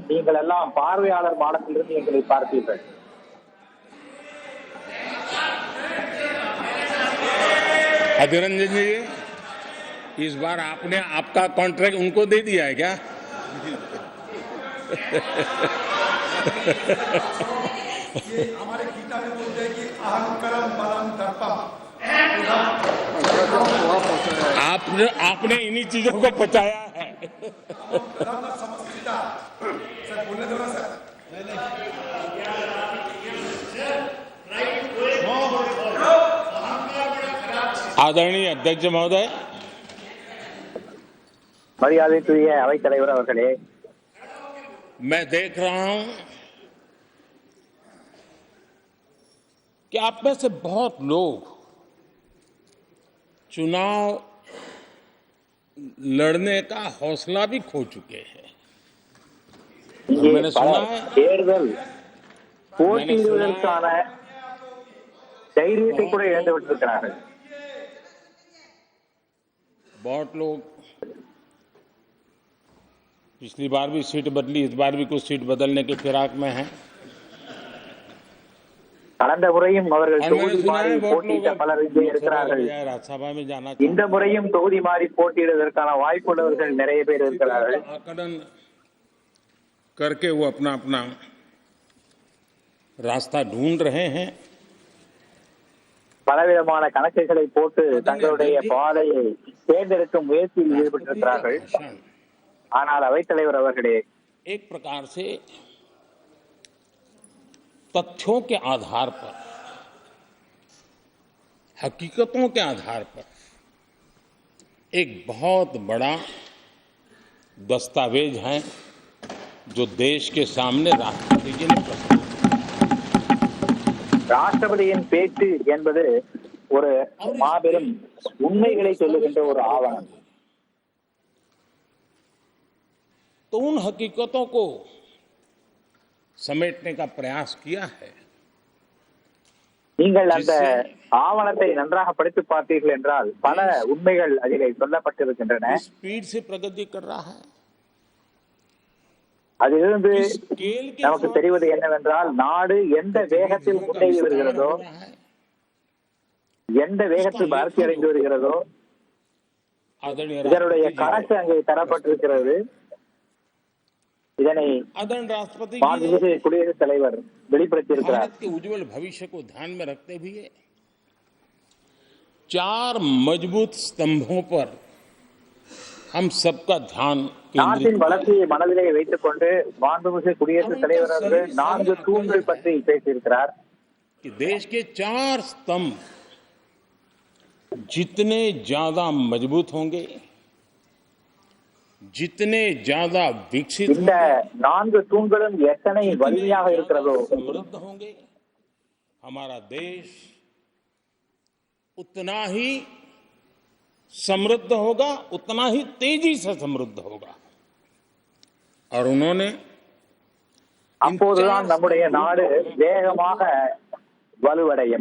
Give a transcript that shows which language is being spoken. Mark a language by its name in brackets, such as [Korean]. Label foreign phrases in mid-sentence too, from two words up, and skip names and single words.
[Tamil] நீங்கள் எல்லாம் பார்வையாளர் மாடத்திலிருந்து எங்களை பார்ப்பீர்கள். [Hindi] अधीर रंजन जी, इस बार आपने आपका कॉन्ट्रैक्ट उनको दे दिया है क्या? हमारे गीता में बोलते हैं कि [Sanskrit] अहंकारम बलम दर्पम. [Hindi] आपने इन्हीं चीजों को बचाया है. समस्या सर बोलने दो ना सर. आदरणीय अध्यक्ष महोदय, [Tamil] மரியாதைக்குரிய அவைத் தலைவர் அவர்களே, [Hindi] मैं देख रहा हूं कि आप में से बहुत लोग चुनाव लड़ने का हौसला भी खो चुके हैं. [Tamil] இங்கே [Hindi] मैंने सुना है [Tamil] தேர்தல் போட்டியிடுவதற்கான தைரியத்தை கூட இழந்து விட்டிருக்கிறார்கள். [Hindi] बहुत लोग पिछली बार भी सीट बदली, इस बार भी कुछ सीट बदलने के फिराक में हैं. [Tamil] கடந்த முறையும் அவர்கள் தொகுதி மாறி போட்டியிட்ட பலர் இங்கே இருக்கிறார்கள். [Hindi] राज्यसभा में जाना [Tamil] இந்த முறையும் தொகுதி மாறி போட்டியிடுவதற்கான வாய்ப்புள்ளவர்கள் நிறைய பேர் இருக்கிறார்கள். [Hindi] आकलन करके वो अपना अपना रास्ता ढूंढ रहे हैं. [Tamil] பலவிதமான கணக்குகளை போட்டு தங்களுடைய பாதையை தேர்ந்தெடுக்கும் முயற்சியில் ஈடுபட்டிருக்கிறார்கள். ஆனால் அவைத்தலைவர் அவர்களே, [Hindi] एक प्रकार से तथ्यों के आधार पर, हकीकतों के आधार पर एक बहुत बड़ा दस्तावेज है जो देश के सामने राष्ट्रपति जी ने प्रस्तुत. [Tamil] ராஷ்டிரபதியின் பேச்சு என்பது ஒரு மாபெரும் உண்மைகளை சொல்லுகின்ற ஒரு ஆவணம். [Hindi] तो उन हकीकतों को समेटने का प्रयास किया है [Tamil] நீங்கள் அந்த [Hindi] जिससे [Tamil] ஆவணத்தை நன்றாக படித்து பார்த்தீர்கள் என்றால் பல உண்மைகள் அதிலே சொல்லப்பட்டிருக்கின்றன. [Hindi] स्पीड से प्रगति कर रहा है। [Tamil] அதிலிருந்து [Hindi] इस स्केल के [Tamil] நமக்கு [Hindi] साथ [Tamil] தெரிவது என்னவென்றால் நாடு எந்த வேகத்தில் [Hindi] गतिविधियों का [Tamil] முன்னேறி [Hindi] विस्तार [Tamil] வருகிறதோ, [Hindi] हो रहा है। [Tamil] எந்த வேகத்தில் வளர்ச்சி அடைந்து வருகிறதோ [Hindi] आदरणीय [Tamil] இதனுடைய [Hindi] राष्ट्रपति [Tamil] கணக்கு [Hindi] जी [Tamil] அங்கே தரப்பட்டிருக்கிறது. இதனை [Hindi] आदरणीय राष्ट्रपति जी ने [Tamil] மாண்புமிகு குடியரசுத் தலைவர் வெளிப்படுத்தியிருக்கிறார். [Hindi] भारत के उज्जवल भविष्य को ध्यान में रखते हुए 4 मजबूत स्तंभों पर हम सबका ध्यान केंद्रित [Tamil] நாட்டின் [Hindi] किया है। [Tamil] வளர்ச்சியை மனதிலே வைத்துக் கொண்டு மாண்புமிகு குடியரசுத் தலைவர் அவர்கள் 4 தூண்கள் பற்றி பேசியிருக்கிறார். [Hindi] कि देश के 4 स्तंभ जितने ज्यादा मजबूत होंगे, जितने ज्यादा विकसित [Tamil] இந்த 4 தூண்களும் எத்தனை வலிமையாக இருக்கிறதோ [Hindi] समृद्ध होंगे, हमारा देश उतना ही समृद्ध होगा, उतना ही तेजी से समृद्ध होगा। और उन्होंने [Tamil] அப்போதுதான் நம்முடைய நாடு வேகமாக வலுவடையும்.